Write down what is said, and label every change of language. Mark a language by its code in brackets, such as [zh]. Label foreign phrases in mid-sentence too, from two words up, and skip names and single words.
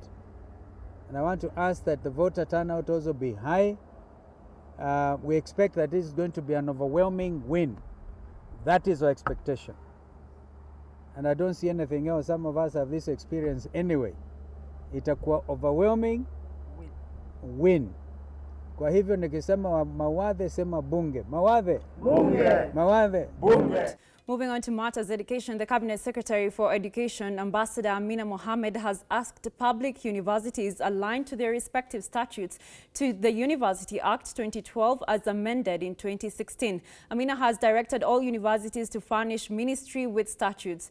[en] And I want to ask that the voter turnout also be high. We expect that this is going to be an overwhelming win. That is our expectation. And I don't see anything else. Some of us have this experience anyway. Itakuwa overwhelming win. [sw] Kwa hivyo nikisema Mawathe, sema bunge. Mawathe. Bunge. Mawathe. Bunge. [en] Moving on to matters education, the Cabinet Secretary for Education, Ambassador Amina Mohammed, has asked public universities aligned to their respective statutes to the University Act 2012 as amended in 2016. Amina has directed all universities to furnish ministry with statutes.